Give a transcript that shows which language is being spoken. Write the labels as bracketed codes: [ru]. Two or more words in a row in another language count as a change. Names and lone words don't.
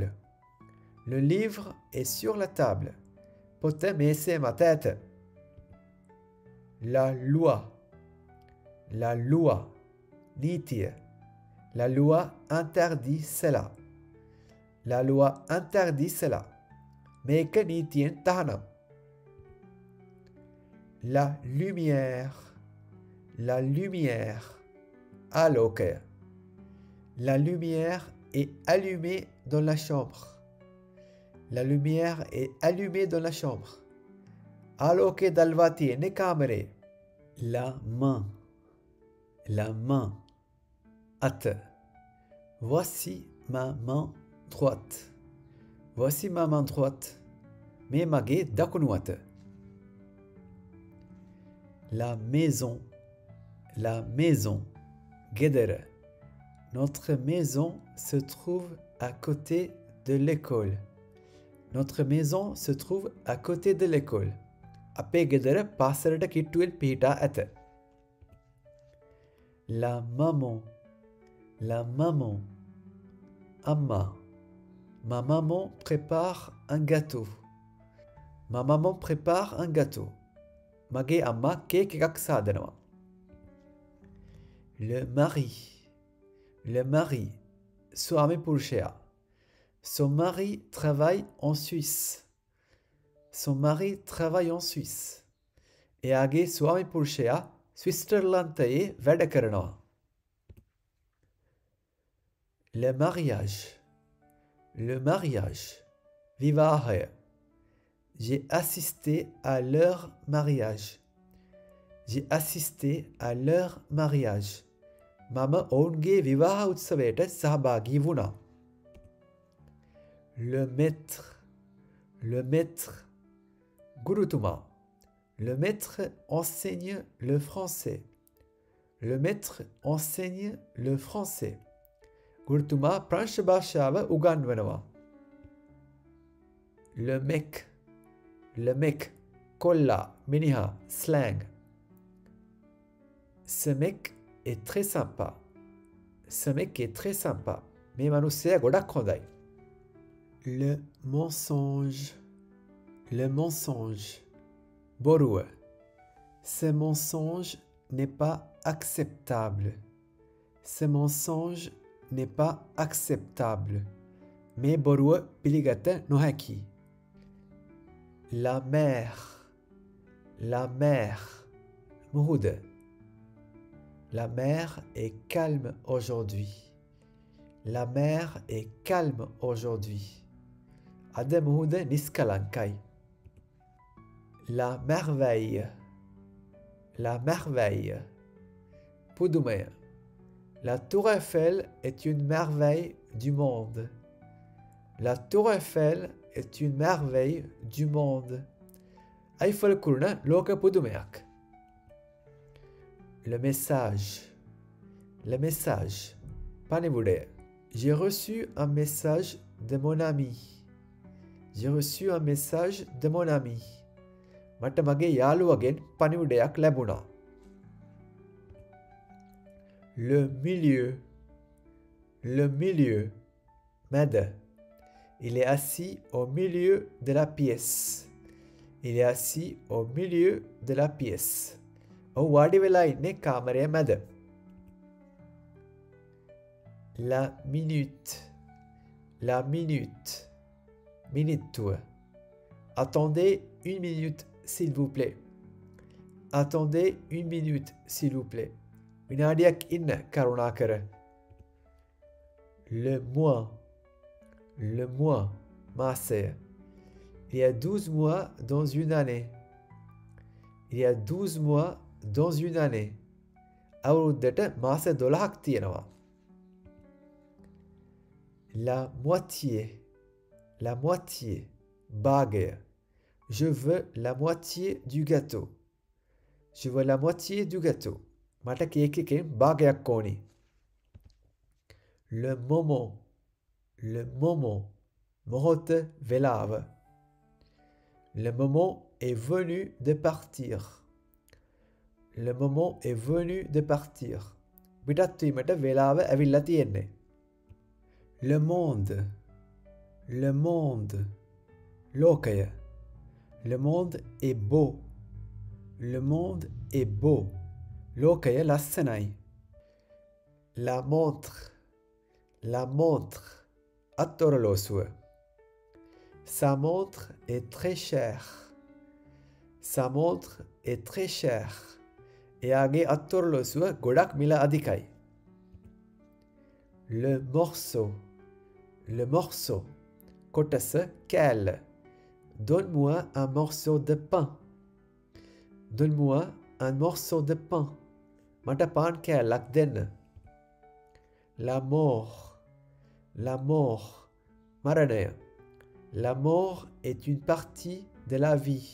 [fr] Le livre est sur la table. Pote mese ma tête. La loi. La loi. Nitia. La loi interdit cela. La loi interdit cela. [si] මේක නීතියෙන් තහනම්. [fr] La lumière. La lumière. ආලෝකය. La lumière est allumée dans la chambre. La lumière est allumée dans la chambre. [si] ආලෝකය දල්වා තියෙන්නේ කාමරේ. [fr] La main. La main. At. Voici ma main droite. Voici ma main droite. Mais [si] මගේ දකුණු අත. [fr] La maison. La maison. ගෙදර. Notre maison se trouve à côté de l'école. Notre maison se trouve à côté de l'école. [si] අපේ ගෙදර පාසලට කිට්ටුවෙන් පිහිටා ඇත. [fr] La maman. La maman. Amma. Ma maman prépare un gâteau. Ma maman prépare un gâteau. [si] මගේ අම්මා cake එකක් සාදනවා. [fr] Le mari. Le mari. [si] ස්වාමි පුරුෂයා. [fr] Son mari travaille en Suisse. Son mari travaille en Suisse. [si] එයාගේ ස්වාමි පුරුෂයා ස්විට්සර්ලන්තයේ වැඩ කරනවා. [fr] Le mariage. Le mariage. විවාහය. J'ai assisté à leur mariage. J'ai assisté à leur mariage. [si] මම ඔවුන්ගේ විවාහ උත්සවයට සහභාගී වුණා. [fr] Le maître. Le maître. ගුරුතුමා. Le maître enseigne le français. Le maître enseigne le français. [si] ගුරුතුමා ප්‍රංශ භාෂාව උගන්වනවා. [fr] Le mec. Le mec. [si] කොල්ලා, මිනිහා, [fr] slang. Ce mec est très sympa. Ce mec est très sympa. [si] මේ මිනිස්සයා ගොඩක් හොඳයි. [fr] Le mensonge. Le mensonge. බොරුව. Ce mensonge n'est pas acceptable. Ce mensonge n'est pas acceptable. [si] Mais බොරුව පිළිගත නොහැකි. [fr] La mer. La mer. මුහුද. La mer est calme aujourd'hui. La mer est calme aujourd'hui. [si] අද මුහුද නිස්කලංකයි. [fr] La merveille. La merveille. පුදුමය. La tour Eiffel est une merveille du monde. La tour Eiffel est une merveille du monde. [si] Eiffel කුරුණ ලෝක පුදුමයක්. [fr] Le message. Le message. පණිවුඩය. J'ai reçu un message de mon ami. J'ai reçu un message de mon ami. [si] මට මගේ යාළුවගෙන් පණිවුඩයක් ලැබුණා. [fr] Le milieu. Le milieu. මැද. Il est assis au milieu de la pièce. Il est assis au milieu de la pièce. [si] ඔහු වාඩි වෙලා ඉන්නේ කාමරය මැද. [fr] La minute. La minute. මිනිත්තුව. Attendez une minute s'il vous plaît. Attendez une minute s'il vous plaît. [si] විනාඩියක් ඉන්න කරුණාකර. [fr] Le mois. Le mois. මාසය. Il y a 12 mois dans une année. Il y a 12 mois dans une année. [si] අවුරුද්දට මාස 12ක් තියෙනවා. [fr] La moitié. La moitié. භාගය. Je veux la moitié du gâteau. Je veux la moitié du gâteau. [si] මට කේක් එකෙන් භාගයක් ඕනි. [fr] Le moment. Le moment. [si] මොහොත වෙලාව. [fr] Le moment est venu de partir. Le moment est venu de partir. [si] පිටත් වීමට වෙලාව ඇවිල්ලා තියෙන්නේ. [fr] Le monde. Le monde. ලෝකය. Le monde est beau. Le monde est beau. [si] ලෝකය ලස්සනයි. [fr] La montre. La montre. අත්ඔරලෝසුව. Sa montre est très chère. Sa montre est très chère. [si] එයාගේ අත්ඔරලොසුව ගොඩක් මිල අධිකයි. [fr] Le morceau. Le morceau. [si] කොටස කෑල්ල. [fr] Donne-moi un morceau de pain. Donne-moi un morceau de pain. [si] මට පාන් කෑල්ලක් දෙන්න. [fr] La mort. La mort. මරණය. La mort est une partie de la vie.